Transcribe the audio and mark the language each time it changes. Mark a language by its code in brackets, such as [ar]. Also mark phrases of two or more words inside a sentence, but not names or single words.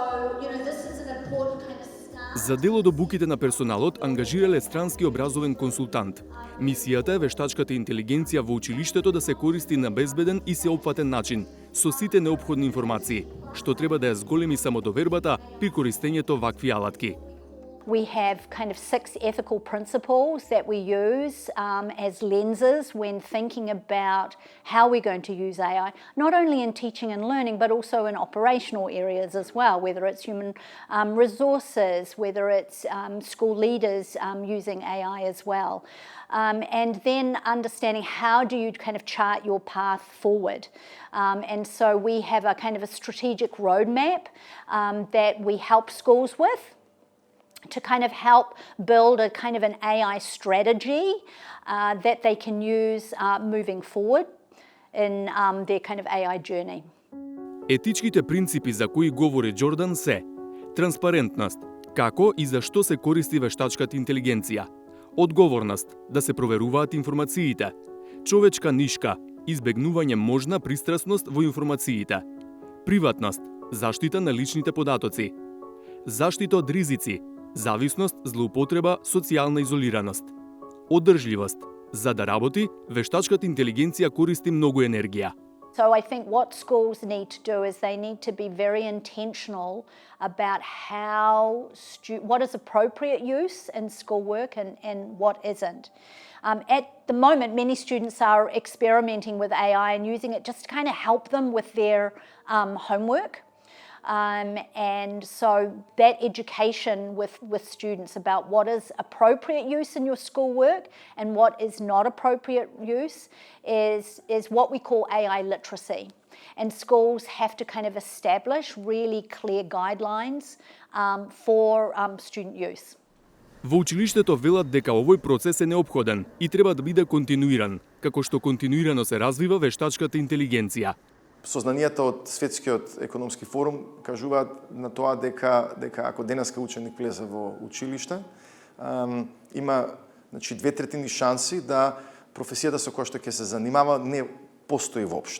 [mk] За дел од обуките на персоналот ангажирале странски образовен консултант. Мисијата е вештачката интелигенција во училиштето да се користи на безбеден и сеопфатен начин, со сите неопходни информации, што треба да ја зголеми самодовербата при користењето вакви алатки. [en] We have kind of 6 ethical principles that we use as lenses when thinking about how we're going to use AI, not only in teaching and learning, but also in operational areas as well, whether it's human resources, whether it's school leaders using AI as well. And then understanding how do you kind of chart your path forward. And so we have a kind of a strategic roadmap that we help schools with, to kind of help build a kind of an AI strategy that they can use moving forward in their kind of AI journey. [mk] Етичките принципи за кои говори Џордан се транспарентност, како и зашто се користи вештачката интелигенција, одговорност, да се проверуваат информациите, човечка нишка, избегнување можна пристрасност во информациите, приватност, заштита на личните податоци, заштита од ризици, зависност, злоупотреба, социјална изолираност. Одржливост. За да работи, вештачката интелигенција користи многу енергија. [en] So I think what schools need to do is they need to be very intentional about what is appropriate use in schoolwork and what isn't. At the moment, many students are experimenting with AI and using it just to kind of help them with their homework. And so that education with students about what is appropriate use in your schoolwork and what is not appropriate use is what we call AI literacy. And schools have to kind of establish really clear guidelines for student use. [mk] Во училиштето велат дека овој процес е неопходен и треба да биде континуиран, како што континуирано се развива вештачката интелигенција. Сознанијата од Светскиот економски форум кажуваат на тоа дека ако денеска ученик влезе во училиште, има 2/3 шанси да професијата со која што ќе се занимава не постои воопшто.